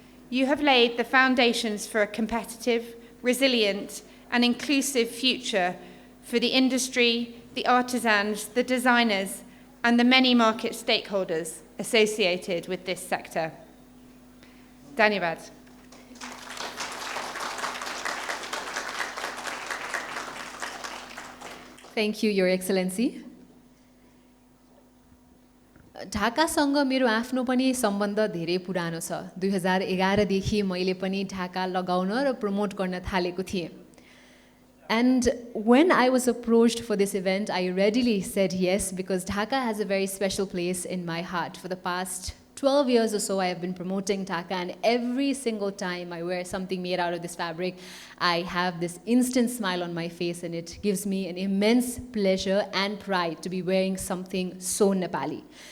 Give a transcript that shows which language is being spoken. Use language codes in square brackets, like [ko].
[en] You have laid the foundations for a competitive, resilient, and inclusive future for the industry, the artisans, the designers, and the many market stakeholders associated with this sector. [ne] Dhanyavad. [en] Thank you, Your Excellency. [ne] ढाकासँग मेरो आफ्नो पनि सम्बन्ध धेरै पुरानो छ 2011 देखि मैले पनि ढाका लगाउन र प्रमोट गर्न थालेको थिएँ. [en] And when I was approached for this event, I readily said yes because Dhaka has a very special place in my heart. For the past 12 years or so, I have been promoting Dhaka, and every single time I wear something made out of this fabric, I have this instant smile on my face, and it gives me an immense pleasure and pride to be wearing something so Nepali.